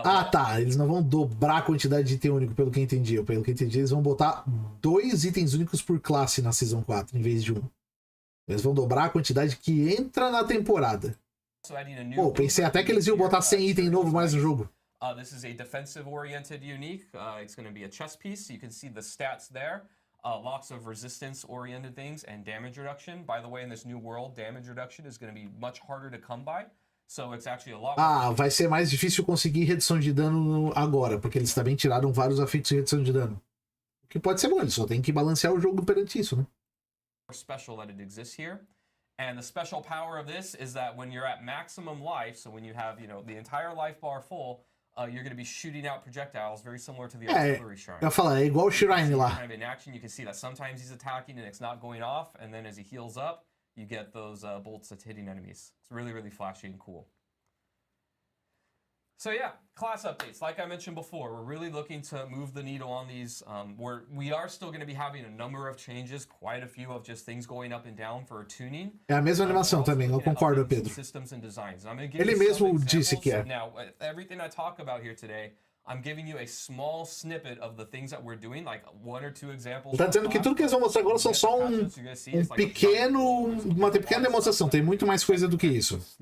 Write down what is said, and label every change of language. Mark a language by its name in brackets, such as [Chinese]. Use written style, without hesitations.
[Portuguese] Tá, eles não vão dobrar a quantidade de item único, pelo que eu entendi. Pelo que eu entendi, eles vão botar 2 itens únicos por classe na Season 4, em vez de 1. Eles vão dobrar a quantidade que entra na temporada. Pô, pensei até que eles iam botar 100 itens novos mais no jogo. [English] This is a defensive-oriented unique. It's going to be a chest piece. You can see the stats there. Lots of resistance-oriented things and damage reduction. By the way, in this new world, damage reduction is going to be much harder to come by. So it's actually a lot more... [Portuguese] vai ser mais difícil conseguir redução de dano agora, porque eles também tiraram vários efeitos de redução de dano. O que pode ser bom, eles só tem que balancear o jogo perante isso, né? [English] Special that it exists here. And the special power of this is that when you're at maximum life, so when you have, the entire life bar full, you're going to be shooting out projectiles very similar to the artillery shrine. [Portuguese] Eu falo, é igual o Shrine lá. [English] Kind of in action, you can see that sometimes he's attacking and it's not going off, and then as he heals up, you get those bolts that's hitting enemies. It's really, really flashy and cool. So yeah, class updates. Like I mentioned before, we're really looking to move the needle on these. We are still going to be having a number of changes, quite a few of just things going up and down for tuning. [Portuguese] É a mesma animação também, eu concordo, Pedro. [English] Systems and designs. [Portuguese] Ele mesmo disse que é. [English] Now, everything I talk about here today, I'm giving you a small snippet of the things that we're doing, like 1 or 2 examples. [Portuguese] Tá dizendo que tudo que eles vão mostrar agora são só uma pequena demonstração. Tem muito mais coisa do que isso.